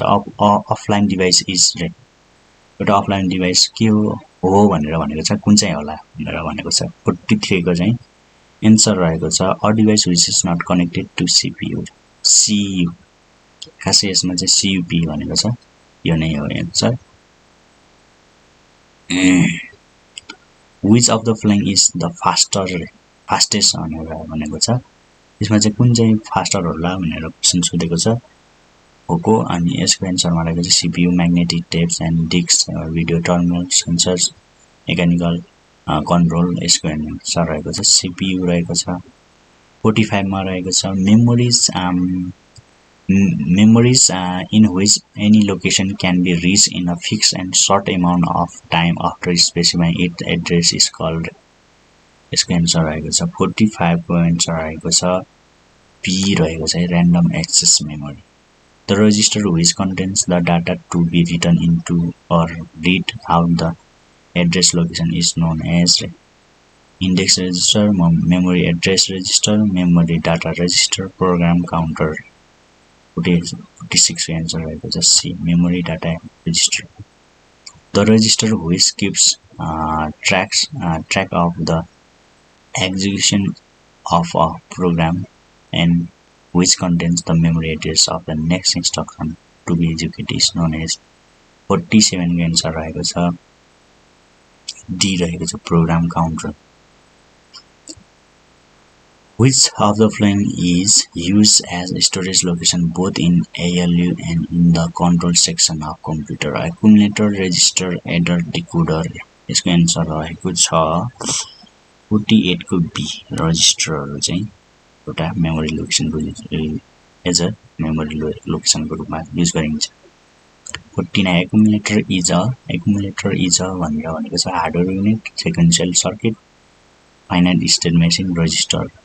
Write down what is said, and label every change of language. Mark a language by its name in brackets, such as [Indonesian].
[Nepali] Offline device is रे। एउटा offline device के हो भनेर भनेको छ, कुन चाहिँ होला भनेर भनेको छ। 43 को चाहिँ एन्सर रहेको छ [English] A device which is not connected to CPU. [Nepali] CU खासै यसमा चाहिँ सीयूपी भनेको छ, यो नै हो answer. [English] which of the following is the fastest [Nepali] भनेर भनेको छ। यसमा चाहिँ कुन चाहिँ फास्टर होला भनेर क्वेशन सोधेको छ होको। अनि यसको एन्सरमा रहेको छ CPU, magnetic tapes and disk, video terminal, sensors, mechanical control. यसको एन्सर रहेको छ सीपीयू रहेको छ। [English] 45 [Nepali] मा रहेको छ [English] memories in which any location can be reached in a fixed and short amount of time after specifying its address is called। [Nepali] यसको answer रहेको छ 45 को एन्सर रहेको छ बी रहेको छ random access memory। [English] The register which contains the data to be written into or read out the address location is known as index register, memory address register, memory data register, program counter। [Nepali] 46 answer रहेको छ C, memory data register। [English] The register which keeps track of the execution of a program and which contains the memory address of the next instruction to be executed is known as। [Nepali] 47 को answer रहेको छ D रहेको छ program counter। [English] Which of the following is used as storage location both in ALU and in the control section of computer? Accumulator, register, adder, decoder। [Nepali] यसको answer रहेको छ 48 को be, रजिस्टरहरु चाहिँ एउटा मेमोरी लोकेसनको एज अ मेमोरी लोकेसनको रूपमा use गरिन्छ। 49 [English] accumulator is a [Nepali] भनेर भनेको छ hardware unit, sequential circuit, finite state machine, register.